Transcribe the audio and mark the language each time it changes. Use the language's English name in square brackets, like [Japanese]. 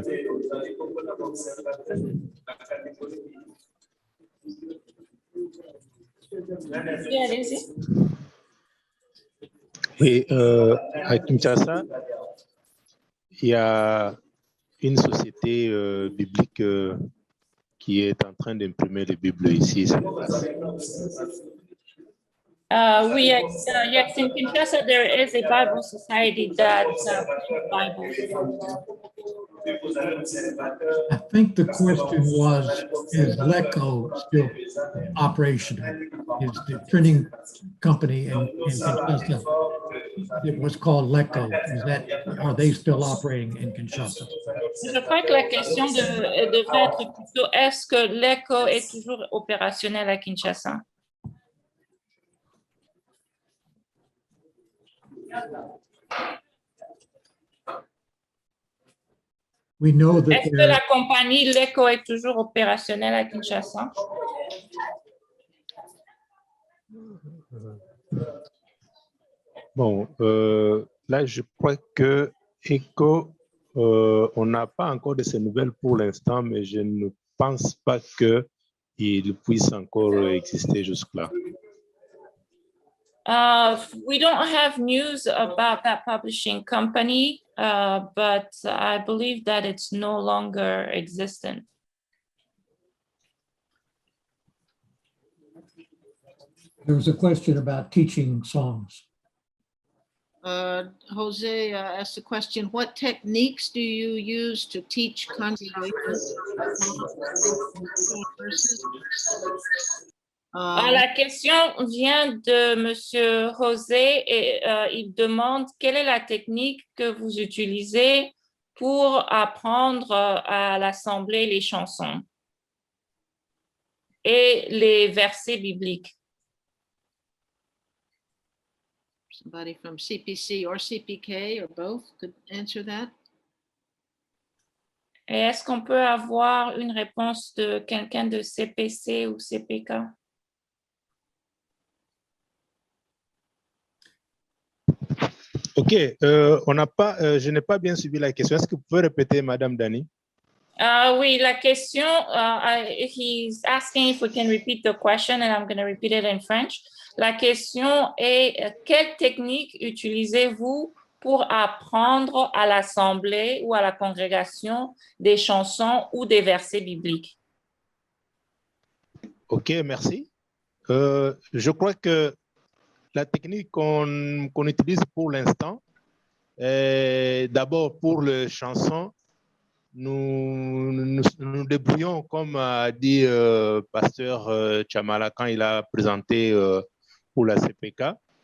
[French] Oui, allez-y. oui, à Kinshasa, il y a une société biblique qui est en train d'imprimer les Bibles ici sur place. [English] Oui, yes, in Kinshasa, there is a Bible society that prints Bibles. I think the question was, is LECO still operational? Is the printing company in Kinshasa, it was called LECO, are they still operating in Kinshasa? [French] Je crois que la question devrait être plutôt, est-ce que l'ECO est toujours opérationnel à Kinshasa? [English] We know that [French] Est-ce que la compagnie l'ECO est toujours opérationnelle à Kinshasa? Bon, là, je crois que ECO, on n'a pas encore de ces nouvelles pour l'instant, mais je ne pense pas qu'il puisse encore exister jusque-là. [English] We don't have news about that publishing company, but I believe that it's no longer existent. there was a question about teaching songs. Jose asked a question, what techniques do you use to teach congregations? [French] La question vient de Monsieur José et il demande quelle est la technique que vous utilisez pour apprendre à l'assemblée les chansons et les versets bibliques. [English] Somebody from CPC or CPK or both could answer that. [French] Et est-ce qu'on peut avoir une réponse de quelqu'un de CPC ou CPK? OK, on n'a pas, je n'ai pas bien suivi la question. Est-ce que vous pouvez répéter, Madame Dani? Oui, la question, [English] he's asking if we can repeat the question and I'm going to repeat it in French. [French] La question est, quelle technique utilisez-vous pour apprendre à l'assemblée ou à la congrégation des chansons ou des versets bibliques? OK, merci. Je crois que la technique qu'on utilise pour l'instant, d'abord pour les chansons, nous débrouillons, comme a dit Pasteur Chamala quand il a présenté pour la CPK.